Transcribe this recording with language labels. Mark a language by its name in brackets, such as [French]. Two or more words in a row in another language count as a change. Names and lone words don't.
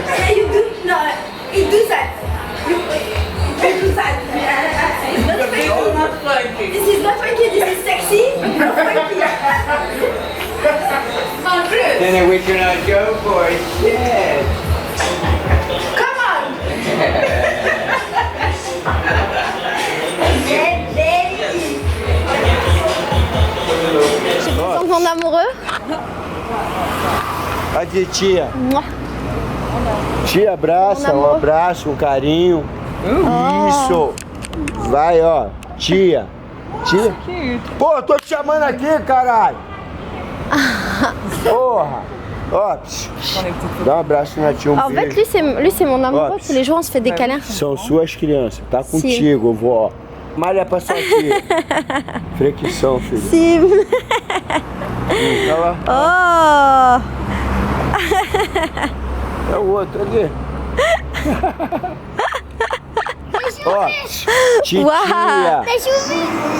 [English] Yeah, you do. No, he do that. You do that. It's not The bass funky. is not funky. This is not funky. This is sexy. Not funky. Not good. Then we cannot go for it. Yeah. Come on. [French] Ton amoureux? [Portuguese] Cadê tia? Mua. Tia, abraça, um abraço, um carinho. Isso. Vai, ó. Tia. Pô, eu tô te chamando aqui, caralho. Porra. Ó, dá um abraço na tia, [French] En fait, lui c'est mon amoureux. Ops. Tous les jours, on se fait des câlins. [Portuguese] São suas crianças, tá contigo, vó. Malha pra sua tia. Fricção, filho. Sim. Tá lá. Oh. É o outro, ali. Ó, titia. Uau. Deixa eu ver.